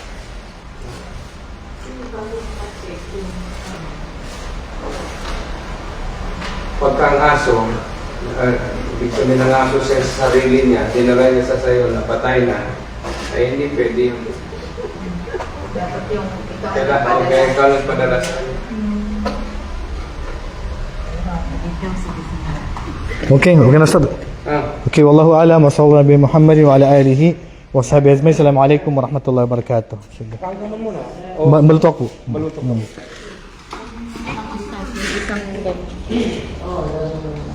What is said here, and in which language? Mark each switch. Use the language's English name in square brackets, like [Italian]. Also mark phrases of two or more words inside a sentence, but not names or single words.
[Filipino] Pagka ang aso, ibig sabihin ng aso sa sarili niya, dinala niya sa sayo na patay na, ay hindi pwede yun. Dapat yung ikaw Kaya ikaw nagpadala sa kanya. Okay na stop. [Arabic] Okay, والله أعلم وصلى الله نبي محمد وعلى آله وصحبه أجمعين. السلام عليكم ورحمة الله وبركاته. [Filipino] Maluto ako. Maluto.